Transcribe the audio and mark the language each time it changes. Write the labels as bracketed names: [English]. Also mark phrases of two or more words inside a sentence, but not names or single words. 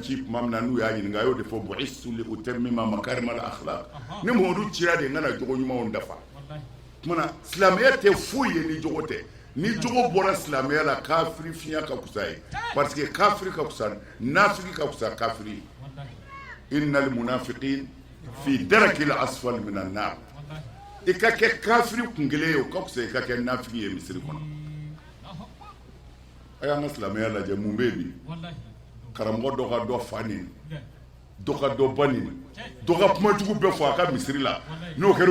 [Bambara] ci tuma min na n'u y'a ɲininka a y'o de fɔ [Arabic] بعثت لأتمم مكارم الأخلاق [Bambara] ni Muhamadu cira de n kana jogo ɲumanw dafa tumana silamɛya tɛ foyi ye ni jogo tɛ ni jogo bɔra silamɛya la kafiri fiɲɛ ka kusa ye [French] parce que [Bambara] kafiri ka kusa nafiki ka kusa kafiri [Arabic] إن المنافقين في الدرك الأسفل من النار [Bambara] i ka kɛ kafiri kun kelen ye o ka kusa i ka kɛ nafiki ye misiri kɔnɔ a y'an ka silamɛya lajɛ mun bɛ bi karamɔgɔ dɔ ka dɔ fa nin dɔ ka dɔ ba nin dɔ ka kumajugu bɛɛ fɔ a ka misiri la n'o kɛra